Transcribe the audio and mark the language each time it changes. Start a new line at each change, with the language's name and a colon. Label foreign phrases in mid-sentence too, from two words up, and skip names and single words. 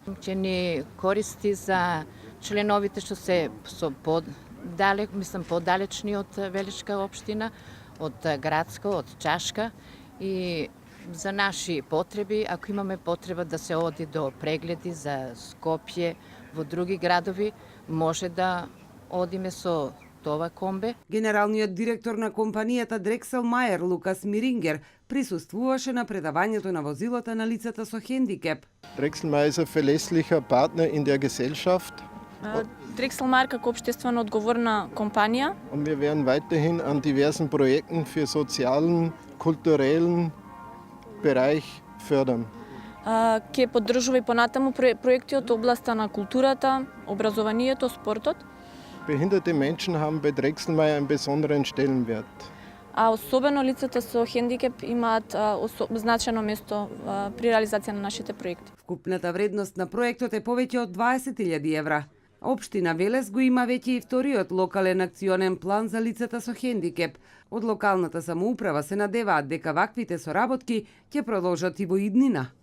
Macedonian: Ќе ни користи за членовите што се со подалечни од Велишка општина, од Градско, од Чашка и за наши потреби, ако имаме потреба да се оди до прегледи за Скопје во други градови, може да одиме со това комбе. Генералниот директор на компанијата Дрексел Мајер, Лукас Мирингер, присуствуваше на предавањето на возилата на лицата со хендикеп.
German: Drexel Mayer ist ein verlässlicher Partner in der Gesellschaft.
Macedonian: Drexel Mayer како општествено одговорна компанија.
German: Und wir werden weiterhin an diversen Projekten für sozialen, kulturellen Bereich fördern.
Macedonian: Ќе поддржува и понатаму проекти од областа на културата, образованието, спортот.
German: Behinderte Menschen haben bei Drexel Mayer einen besonderen Stellenwert.
Macedonian: А особено лицата со хендикеп имаат значено место при реализација на нашите проекти. Вкупната вредност на проектот е повеќе од 20.000 евра. Општина Велес го има веќе и вториот локален акционен план за лицата со хендикеп. Од локалната самоуправа се надеваат дека ваквите соработки ќе продолжат и во иднина.